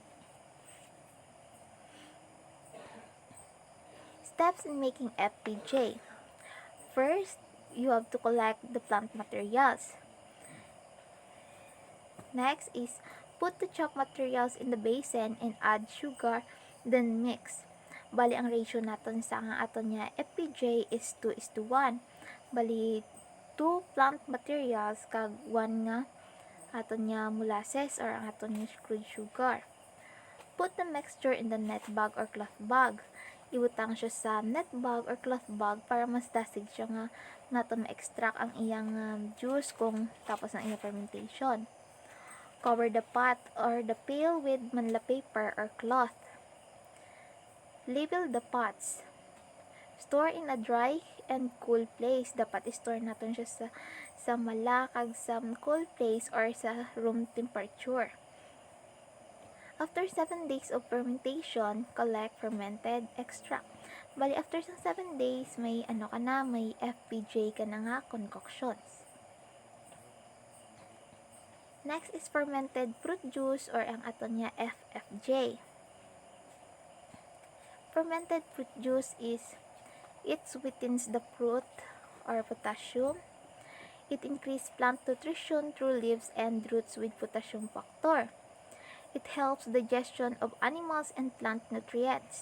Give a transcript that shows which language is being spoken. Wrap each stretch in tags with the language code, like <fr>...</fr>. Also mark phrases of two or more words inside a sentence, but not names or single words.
<en>Steps in making FPJ. First, you have to collect the plant materials. Next is put the chopped materials in the basin and add sugar, then mix.</en> <hil>Bali ang ratio naton sa nga aton niya FPJ is 2:1. Bali 2</hil> <en>plant materials</en> <hil>kag 1 nga aton niya molasses or ang aton niya</hil> <en>crude sugar. Put the mixture in the net bag or cloth bag.</en> <hil>Ibutang siya sa</hil> <en>net bag or cloth bag</en> <hil>para mas dasig siya nga naton ma-extract ang iyang juice kung tapos ng iyang fermentation.</hil> <en>Cover the pot or the pail with manla paper or cloth. Label the pots. Store in a dry and cool place.</en> <hil>Dapat i-store natin siya sa malakag sa</hil> <en>cool place</en> <hil>or sa</hil> <en>room temperature. After 7 days of fermentation, collect fermented extract.</en> <hil>Bali,</hil> <en>after 7 days,</en> <hil>may may FPJ ka na nga concoctions.</hil> <en>Next is fermented fruit juice or</en> <hil>ang aton niya FFJ.</hil> <en>Fermented fruit juice is, it sweetens the fruit or potassium. It increases plant nutrition through leaves and roots with potassium factor. It helps digestion of animals and plant nutrients.</en>